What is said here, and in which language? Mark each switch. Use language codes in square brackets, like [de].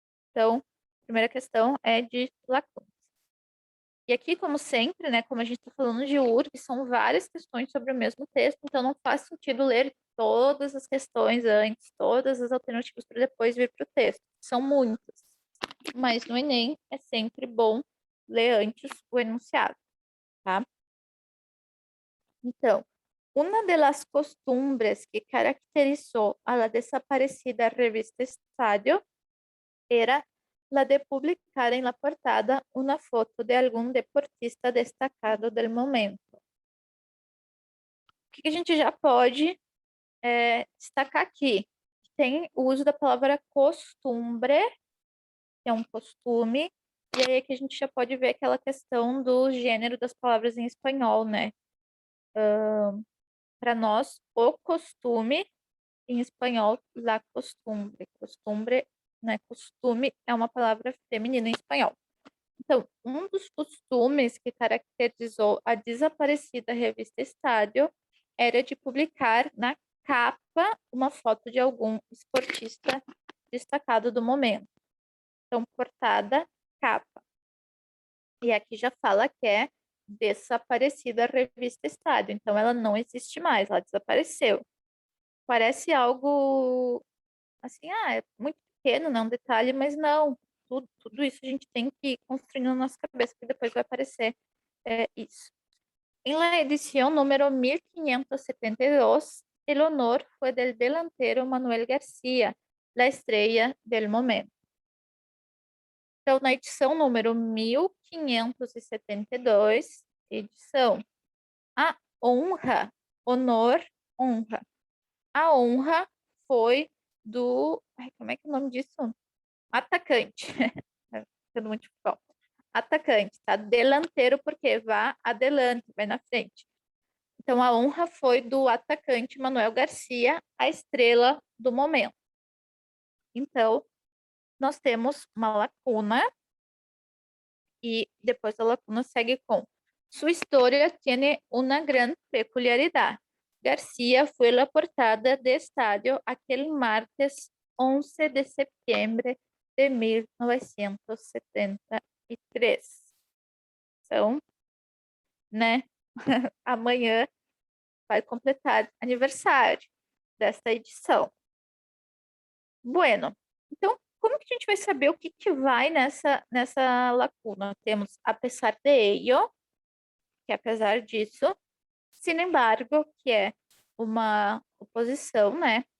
[pt] Então, a primeira questão é de lacunas. E aqui, como sempre, né, como a gente está falando de URG, são várias questões sobre o mesmo texto, então não faz sentido ler todas as questões antes, todas as alternativas para depois vir para o texto. São muitas. Mas no Enem é sempre bom ler antes o enunciado, tá? [es] Então, una de las costumbres que caracterizó a la desaparecida revista Estadio era la de publicar en la portada una foto de algún deportista destacado del momento. [pt] O que a gente já pode destacar aqui? Tem o uso da palavra costumbre, que é um costume, e aí aqui a gente já pode ver aquela questão do gênero das palavras em espanhol, né? Para nós, o costume, em espanhol, la costumbre. Costumbre, né? Costume é uma palavra feminina em espanhol. Então, um dos costumes que caracterizou a desaparecida revista Estádio era de publicar na capa uma foto de algum esportista destacado do momento. Então, portada, capa. E aqui já fala que é desaparecida a revista Estádio. Então, ela não existe mais, ela desapareceu. Parece algo assim, é muito pequeno, não é um detalhe, mas não. Tudo isso a gente tem que ir construindo na nossa cabeça, que depois vai aparecer isso. [es] En la edición número 1572, el honor fue del delantero Manuel García, la estrella del momento. [pt] Então, na edição número 1572, edição a honra, honor, honra. A honra foi do. Ai, como é que é o nome disso? Atacante. Sendo muito bom. Atacante, tá? Delanteiro, porque vá adelante, vai na frente. Então, a honra foi do atacante Manuel Garcia, a estrela do momento. Então, nós temos uma lacuna e depois a lacuna segue com sua história [es] tiene una gran peculiaridad. García fue la portada de estadio aquel martes 11 de septiembre de 1973. [pt] Então, né, amanhã vai completar aniversário desta edição. Bueno, então, como que a gente vai saber o que, que vai nessa lacuna? Temos [es] a pesar de ello, [pt] que é apesar disso, [es] sin embargo, [pt] que é uma oposição, né?